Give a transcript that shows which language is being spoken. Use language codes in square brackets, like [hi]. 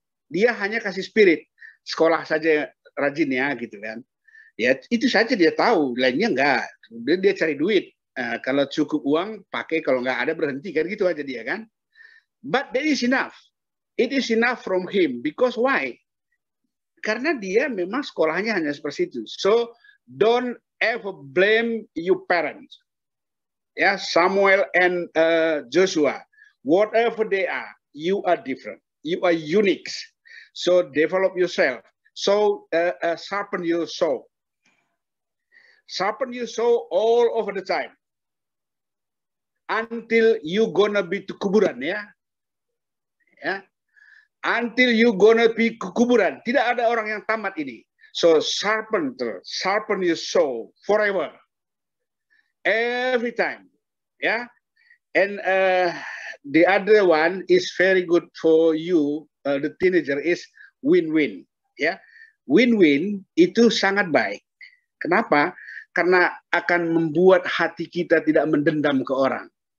[id] Dia hanya kasih spirit. Sekolah saja rajin ya gitu kan. Ya itu saja dia tahu, lainnya enggak. Dia cari duit. Kalau cukup uang pakai, kalau nggak ada berhenti kan gitu aja dia kan. [en] But that is enough. It is enough from him. Because why? [id] Karena dia memang sekolahnya hanya seperti itu. [en] So don't ever blame your parents. Ya, Samuel and Joshua, whatever they are, you are different. You are unique. So develop yourself. So sharpen your soul. Sharpen your soul all over the time. Until you gonna be to kuburan, ya. Ya. Until you gonna be [id] ke kuburan. Tidak ada orang yang tamat ini. [en] So sharpen your soul forever. Every time. Yeah. And the other one is very good for you, the teenager, is win-win. [id] Ya. Win-win itu sangat baik. Kenapa? Karena akan membuat hati kita tidak mendendam ke orang.